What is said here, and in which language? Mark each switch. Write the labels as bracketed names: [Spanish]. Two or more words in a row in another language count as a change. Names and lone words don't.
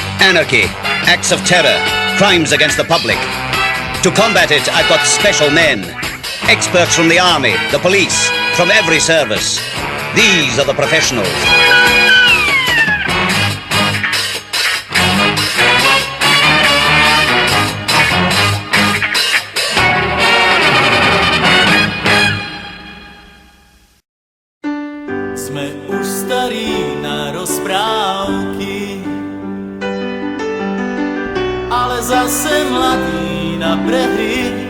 [English] Anarchy, acts of terror, crimes against the public. To combat it, I've got special men. Experts from the army, the police, from every service. These are the professionals. [Slovak] Sme už starí na rozprávky, ale zase mladí na prehry.